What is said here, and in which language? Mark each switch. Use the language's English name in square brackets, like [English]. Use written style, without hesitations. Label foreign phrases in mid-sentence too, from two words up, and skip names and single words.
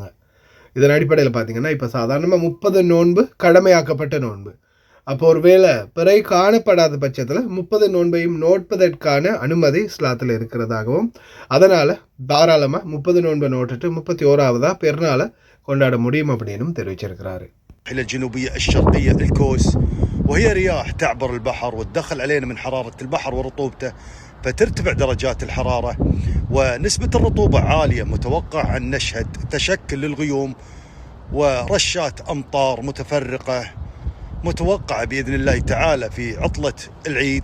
[Tamil] இதன் அடிப்படையில் பார்த்தீங்கன்னா இப்போ சாதாரணமாக 30 நோன்பு கடமையாக்கப்பட்ட நோன்பு. அப்போ ஒருவேளை பிறை காணப்படாத பட்சத்தில் 30 நோன்பையும் நோட்பதற்கான அனுமதி இஸ்லாத்தில் இருக்கிறதாகவும், அதனால் தாராளமாக 30 நோன்பை நோட்டுட்டு 31வது பெருநாளை கொண்டாட முடியும் அப்படின்னும் தெரிவிச்சிருக்கிறாரு. [Arabic] الجنوبية الشرقية الكوس وهي رياح تعبر البحر وتدخل علينا من حرارة البحر ورطوبته، فترتفع درجات الحرارة ونسبة الرطوبة عالية. متوقع أن نشهد تشكل للغيوم ورشات أمطار متفرقة متوقعة بإذن الله تعالى في عطلة العيد.